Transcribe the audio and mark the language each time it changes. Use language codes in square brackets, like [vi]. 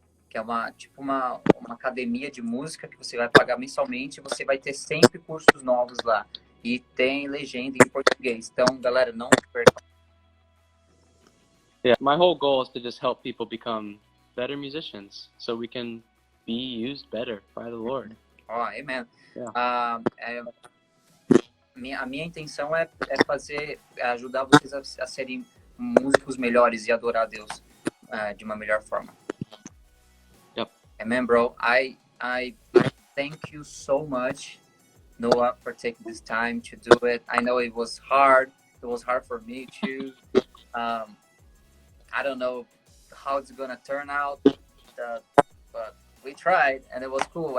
[pt] Que é uma academia de música que você vai pagar mensalmente, e você vai ter sempre cursos novos lá. E tem legenda em português. Então, galera, não perca. [en] Yeah, my whole goal is to just help people become better musicians, so we can be used better by the Lord. Oh, amen. Yeah. [pt] A minha intenção é ajudar vocês a serem músicos melhores e adorar a Deus de uma melhor forma. [en] Yep. Amen, bro. I thank you so much, Noah, for taking this time to do it. I know it was hard. It was hard for me too. I don't know how it's gonna turn out, but we tried, and it was cool.